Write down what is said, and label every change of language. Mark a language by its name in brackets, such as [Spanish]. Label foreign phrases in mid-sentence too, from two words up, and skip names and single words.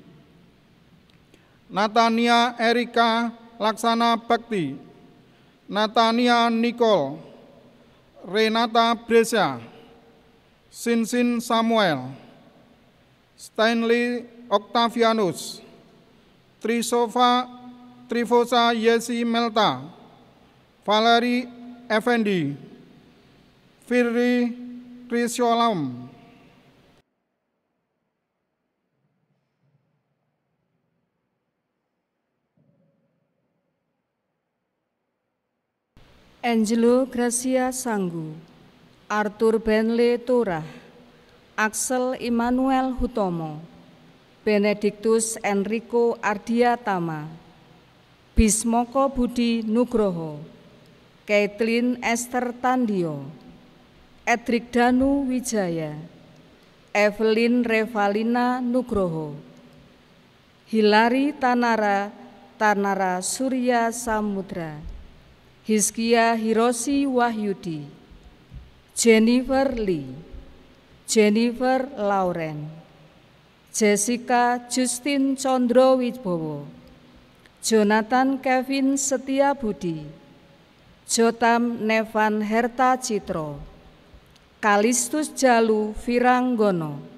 [Indonesian] Natania Erika Laksana Bakti, Natania Nicole, Renata Brescia, Sinsin Samuel, Stanley Octavianus, Trifosa Yesi Melta, Valeri Effendi, Firri Trisiolam, Angelo Gracia Sanggu, Arthur Benle Turah, Axel Immanuel Hutomo, Benediktus Enrico Ardiatama, Bismoko Budi Nugroho, Caitlin Esther Tandio, Edric Danu Wijaya, Evelyn Revalina Nugroho, Hilary Tanara Surya Samudra, Hizkia Hiroshi Wahyudi, Jennifer Lee, Jennifer Lauren, Jessica Justin Condro Wibowo, Jonathan Kevin Setiabudi, Jotam Nevan Herta Citro, Kalistus Jalu Viranggono,